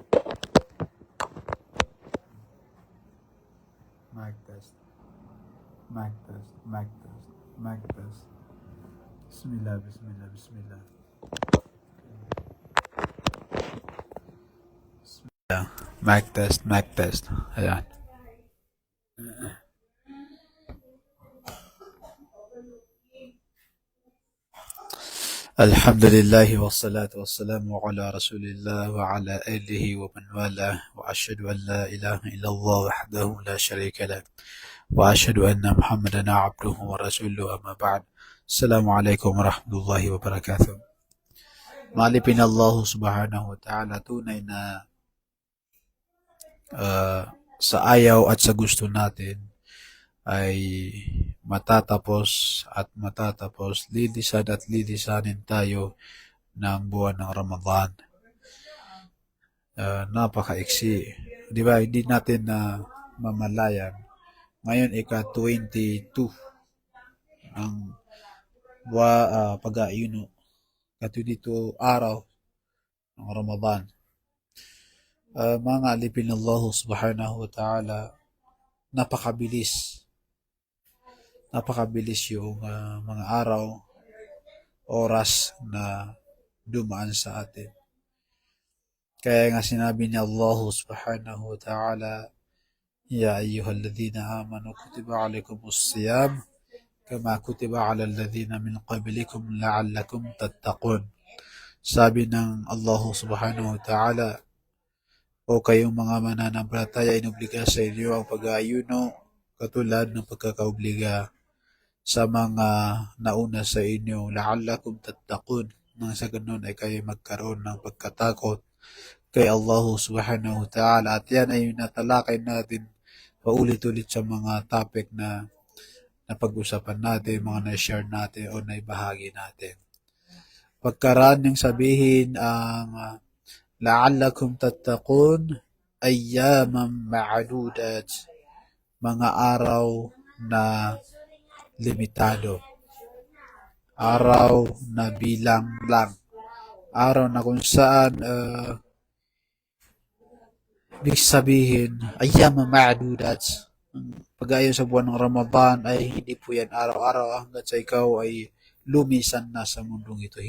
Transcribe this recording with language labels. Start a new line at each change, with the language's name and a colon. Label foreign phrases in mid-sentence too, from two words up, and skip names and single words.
English: Mic test. Mic test. Mic test. Mic test.
Arabic: بسم الله بسم الله بسم الله. Bismillah.
English: Mic test. Mic test. Ayan.
Arabic: الحمد لله والصلاة والسلام على رسول الله وعلى آله ومن والاه وأشهد أن لا إله إلا الله وحده لا شريك له وأشهد أن محمدا عبده ورسوله أما بعد السلام عليكم ورحمة الله وبركاته.
Filipino: Malipin Allah
Arabic: سبحانه وتعالى,
Filipino: tunay na sa ayaw at sa gusto natin ay matatapos at matatapos, lilisan at lilisanin tayo ng buwan ng Ramadan. Napakaiksi. Di ba? Hindi natin na mamalayan. Ngayon, ika-22 ang pag-aayuno. Ika-22 araw ng Ramadan. Mga alipin Allah
Arabic: سبحانه وتعالى,
Filipino: napakabilis yung mga araw, oras na dumaan sa atin. Kaya nga sinabi ni Allah
Arabic: سبحانه وتعالى, يا أيها الذين آمنوا كتب عليكم الصيام كما كتب على الذين من قبلكم لعلكم تتقون.
Filipino: Sabi ng Allah
Arabic: سبحانه وتعالى,
Filipino: o kayong mga mananampalataya, inobliga sa inyo ang pag-aayuno katulad ng pagkakaobliga sa mga nauna sa inyo,
Arabic: لعلكم تتقون,
Filipino: nang sa ganun ay kayo magkaroon ng pagkatakot kay Allah
Arabic: سبحانه وتعالى.
Filipino: At yan ay natalakay natin paulit-ulit sa mga topic na napag-usapan natin, mga na-share natin o naibahagi natin. Pagkaraan ng sabihin ang
Arabic: لعلكم تتقون أياما معدودات,
Filipino: mga araw na limitado, araw na bilang lang, araw na kung saan ibig sabihin
Arabic: أياما معدودات,
Filipino: pag-ayon sa buwan ng Ramadan ay hindi po yan araw-araw hanggat sa ikaw ay lumisan na sa mundong ito.